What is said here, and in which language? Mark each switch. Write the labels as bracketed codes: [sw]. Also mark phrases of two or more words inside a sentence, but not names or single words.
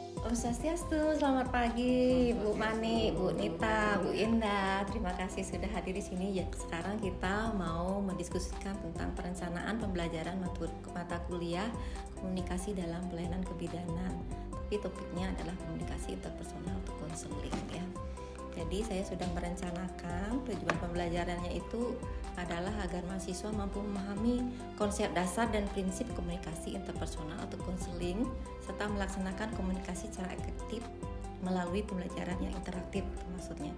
[ban] Om Swastiastu, [id] selamat pagi Bu Mani, Bu Nita, Bu Indah. Terima kasih sudah hadir di sini. Ya, sekarang kita mau mendiskusikan tentang perencanaan pembelajaran mata kuliah komunikasi dalam pelayanan kebidanan. Tapi topiknya adalah komunikasi interpersonal atau konseling ya. Jadi saya sudah merencanakan tujuan pembelajarannya itu adalah agar mahasiswa mampu memahami konsep dasar dan prinsip komunikasi interpersonal atau konseling serta melaksanakan komunikasi secara efektif melalui pembelajaran yang interaktif maksudnya.